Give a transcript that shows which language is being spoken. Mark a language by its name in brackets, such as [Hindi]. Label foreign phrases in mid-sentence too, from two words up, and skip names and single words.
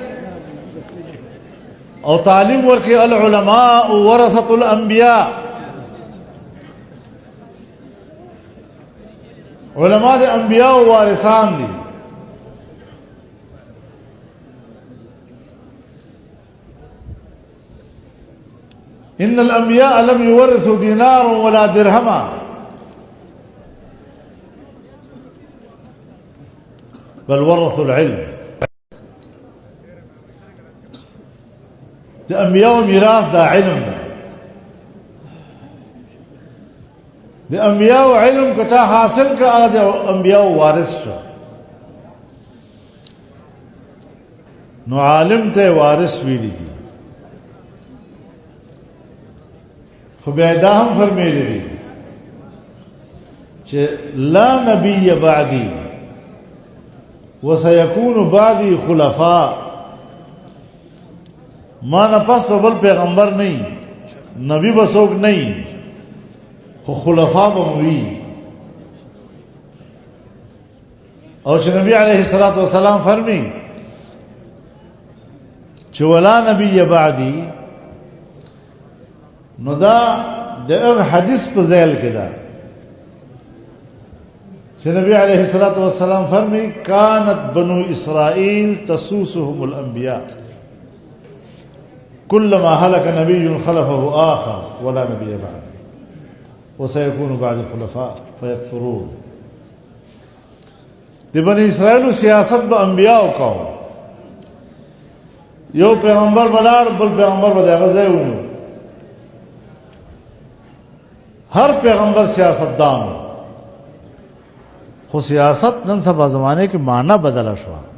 [Pashto] او تعلیم ورکړي, [Arabic] العلماء ورثة الانبیاء, [Pashto] علماء د انبیاء وارثان دي. [Arabic] ان الانبیاء لم يورثوا دینارا ولا درهما بل ورثوا العلم. [Pashto] د انبیاء میراث دا علم ده, د انبیاء علم کتا حاصل کا د انبیاء وارث شو, نو عالم ته وارث ویلی دي. خو بیا دا هم فرمیلی دي چې [Arabic] لا نبی بعدی وسيكون بعدي خلفاء, [Pashto] ما نه پس په بل پیغمبر نه, نبی بسوک نه, خو خلفاء به وي. او چې نبی [Arabic] علیه الصلاۃ والسلام [Pashto] فرمی چې [Arabic] ولا نبی بعدی, [Pashto] نو دا د حدیث په ځای کې ده چې نبی [Arabic] علیه الصلاۃ والسلام [Pashto] فرمی [Arabic] كانت بنو اسرائیل تسوسهم الانبیاء كلما هلك نبي خلفه آخر ولا نبي بعد وسيكون بعد الخلفاء فيكثرون. [Pashto] د بنی اسرائیل سیاست به انبیاء کو, یو پیغمبر بلار بل پیغمبر به دغه ځای ونیو, هر پیغمبر سیاستدان خو سیاست نن سبا زمانه کې معنی بدله شو